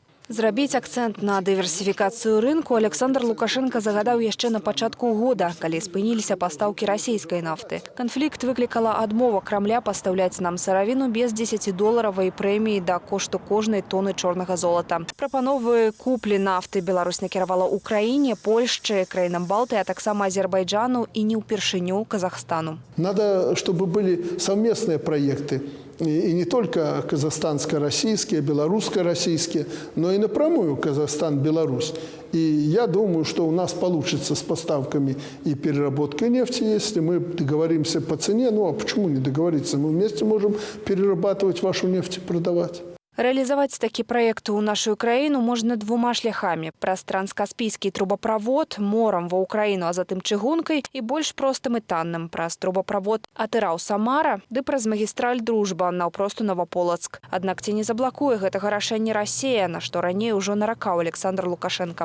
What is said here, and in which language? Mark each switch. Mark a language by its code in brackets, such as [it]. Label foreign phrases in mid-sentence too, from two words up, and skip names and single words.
[be] Зрабіць акцэнт на дыверсіфікацыю рынку Александр Лукашенко загадаў яшчэ на пачатку года, калі спыніліся пастаўкі расійскай нафты. Канфлікт выклікала адмова Крамля пастаўляць нам сыравіну без $10 прэміі да кошту кожнай тоны чорнага золата. Прапановы куплі нафты Беларусь накіравала Украіне, Польшчы, краінам Балты, а таксама Азербайджану і не ўпершыню Казахстану. [ru] Надо, чтобы были совместные проекты. И не только казахстанско-российские, белорусско-российские, но и напрямую Казахстан-Беларусь. И я думаю, что у нас получится с поставками и переработкой нефти, если мы договоримся по цене. Ну а почему не договориться? Мы вместе можем перерабатывать вашу нефть и продавать. [be] Рэалізаваць такі праект у нашу краіну можна двума шляхамі. Праз транскаспійскі трубаправод морам ва Украіну, а затым чыгункай і больш простым і танным праз трубаправод Атырау-Самара ды праз магістраль Дружба наўпрост у Новополацк. Аднак ці не заблакуе гэтага рашэння Расія, на што раней ужо наракаў Александр Лукашенко.